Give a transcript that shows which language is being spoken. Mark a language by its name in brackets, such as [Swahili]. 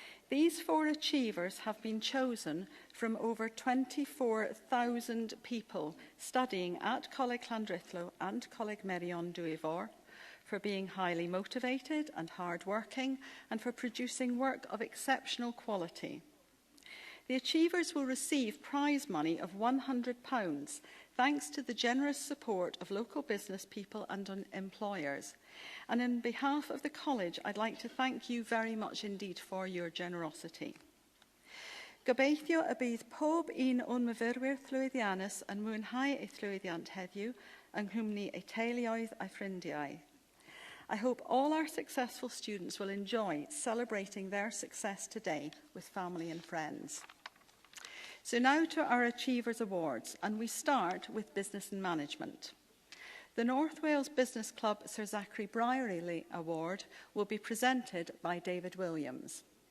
[English] These 4 achievers have been chosen from over 24,000 people studying at Coleg Llandrillo and Coleg Merion Dwyfor for being highly motivated and hard-working and for producing work of exceptional quality. The achievers will receive prize money of £100 thanks to the generous support of local business people and employers. And on behalf of the college, I'd like to thank you very much indeed for your generosity. [Welsh] Gobeithio y bydd pob un o'n myfyrwyr llwyddiannus yn mwynhau eu llwyddiant heddiw yng nghwmni eu teuluoedd a ffrindiau. [English] I hope all our successful students will enjoy celebrating their success today with family and friends. So now to our Achievers Awards, and we start with Business and Management. The North Wales Business Club Sir Zachary Brierley Award will be presented by David Williams.